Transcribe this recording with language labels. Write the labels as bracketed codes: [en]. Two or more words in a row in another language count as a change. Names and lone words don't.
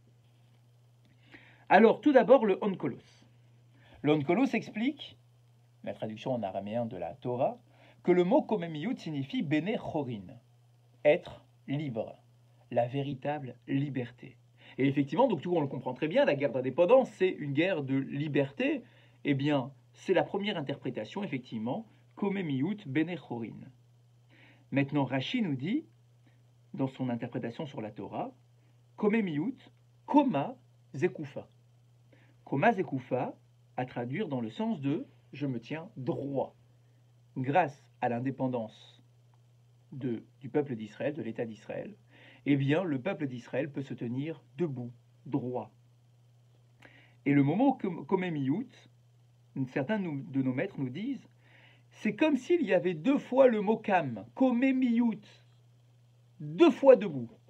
[fr] Alors, tout d'abord, le Onkelos. Le Onkelos explique, la traduction en araméen de la Torah, que le mot komemiyut signifie [he] בני חורין, [fr] être libre, la véritable liberté. Et effectivement, donc tout on le comprend très bien, la guerre d'indépendance, c'est une guerre de liberté. Eh bien, c'est la première interprétation, effectivement, [he] קוממיות בני חורין. [fr] Maintenant, Rashi nous dit, dans son interprétation sur la Torah, [he] קוממיות, קומה זקופה. קומה זקופה, [fr] à traduire dans le sens de je me tiens droit. Grâce à l'indépendance du peuple d'Israël, de l'État d'Israël, eh bien, le peuple d'Israël peut se tenir debout, droit. Et le mot komemiyut, certains de nos maîtres nous disent, c'est comme s'il y avait deux fois le mot kam, komemiyut, deux fois debout.